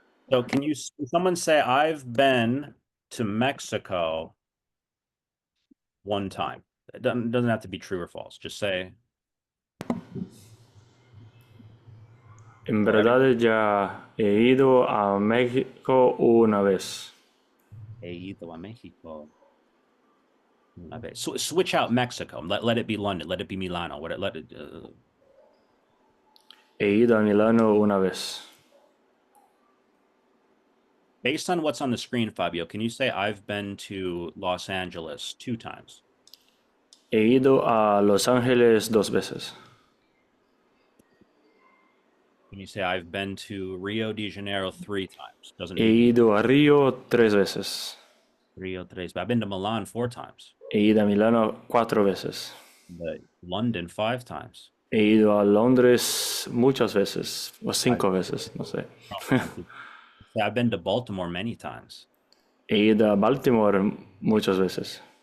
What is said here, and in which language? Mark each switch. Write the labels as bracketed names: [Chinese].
[English] So can someone say, I've been to Mexico one time? It doesn't have to be true or false. Just say. [Spanish] En verdad ya he ido a México una vez. He ido a Mexico una vez. [English] Switch out Mexico. Let it be London. Let it be Milano. [Spanish] He ido a Milano una vez. [English] Based on what's on the screen, Fabio, can you say I've been to Los Angeles 2 times? [Spanish] He ido a Los Ángeles 2 veces. [English] Can you say I've been to Rio de Janeiro 3 times? Doesn't [Spanish] He ido a Río 3 veces. [English] Rio 3. I've been to Milan 4 times. [Spanish] He ido a Milano 4 veces. [English] London 5 times. [Spanish] He ido a Londres muchas veces, o 5 veces, no sé. [English] I've been to Baltimore many times. [Spanish] He ido a Baltimore muchas veces.